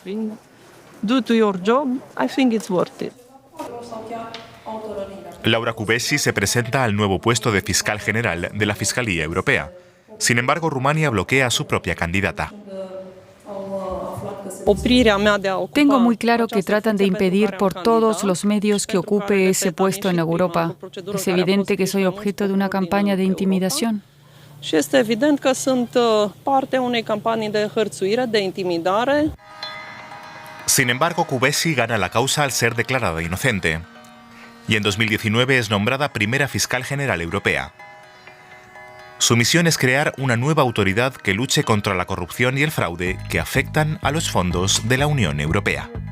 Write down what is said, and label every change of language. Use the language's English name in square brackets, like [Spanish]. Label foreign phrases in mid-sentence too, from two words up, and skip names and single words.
[Spanish] Laura Kövesi se presenta al nuevo puesto de fiscal general de la Fiscalía Europea. Sin embargo, Rumania bloquea a su propia candidata. Tengo muy claro que tratan de impedir por todos los medios que ocupe ese puesto en Europa. Es evidente que soy objeto de una campaña de intimidación. [Romanian] Și este evident că sunt parte a unei campanii de hărțuire, de intimidare. [Spanish] Sin embargo, Kövesi gana la causa al ser declarada inocente. Y en 2019 es nombrada primera fiscal general europea. Su misión es crear una nueva autoridad que luche contra la corrupción y el fraude que afectan a los fondos de la Unión Europea.